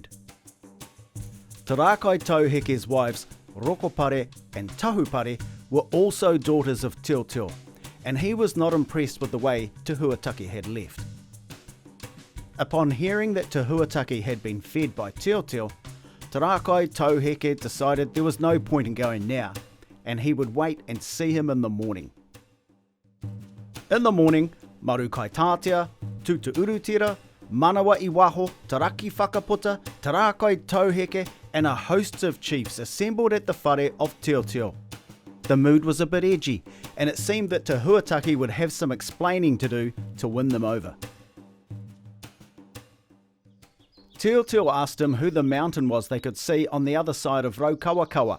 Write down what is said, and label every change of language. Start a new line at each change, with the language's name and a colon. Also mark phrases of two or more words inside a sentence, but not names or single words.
English: Te Rakai Tauheke's wives, Rokopare and Tahupare, were also daughters of Teoteo, and he was not impressed with the way Te Huataki had left. Upon hearing that Te Huataki had been fed by Teoteo, Te Rakai Tauheke decided there was no point in going now, and he would wait and see him in the morning. In the morning, Marukai Tātea, Tutu Urutira, Manawa Iwaho, Taraki Whakaputa, Te Rakai Tauheke, and a host of chiefs assembled at the whare of Teoteo. The mood was a bit edgy, and it seemed that Te Huataki would have some explaining to do to win them over. Teoteo asked him who the mountain was they could see on the other side of Raukawakawa.